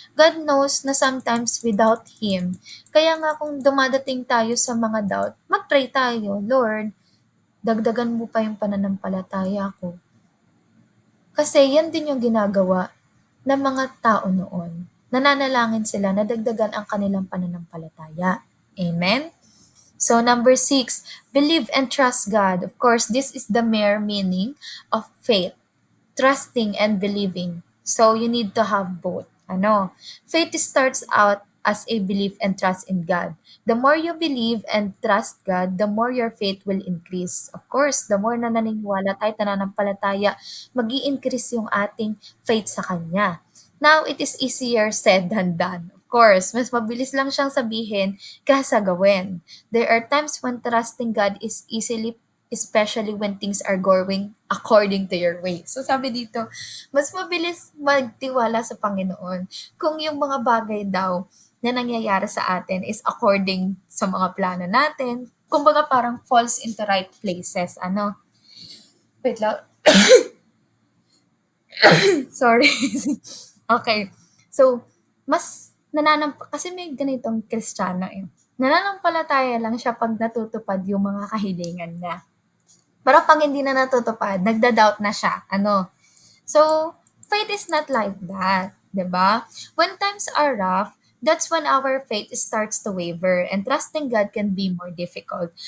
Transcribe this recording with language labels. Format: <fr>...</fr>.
<tl>God knows na sometimes without Him. Kaya nga kung dumadating tayo sa mga doubt, mag-pray tayo, "Lord, dagdagan mo pa yung pananampalataya ko." Kasi yan din yung ginagawa ng mga tao noon. Nananalangin sila na dagdagan ang kanilang pananampalataya. Amen?</tl> <en>So number 6, believe and trust God. Of course, this is the mere meaning of faith. Trusting and believing. So you need to have both. Faith starts out as a belief and trust in God. The more you believe and trust God, the more your faith will increase.</en> <tl>Of course, the more na naniniwala tayo, nananampalataya, mag-i-increase yung ating faith sa Kanya.</tl> <en>Now, it is easier said than done. Of course, mas mabilis lang siyang sabihin kaysa gawin. There are times when trusting God is easily, especially when things are going according to your way.</en> <tl>So sabi dito, mas mabilis magtiwala sa Panginoon kung yung mga bagay daw na nangyayari sa atin is according sa mga plano natin. Kumbaga parang falls into right places. Wait lang. Sorry. Okay. So, mas kasi may ganitong Kristiyano eh. Nananampalataya lang siya pag natutupad yung mga kahilingan niya. Pero pag hindi na natutupad, nagda-doubt na siya.</tl> <en>So, faith is not like that, 'di ba? When times are rough, that's when our faith starts to waver and trusting God can be more difficult.</en>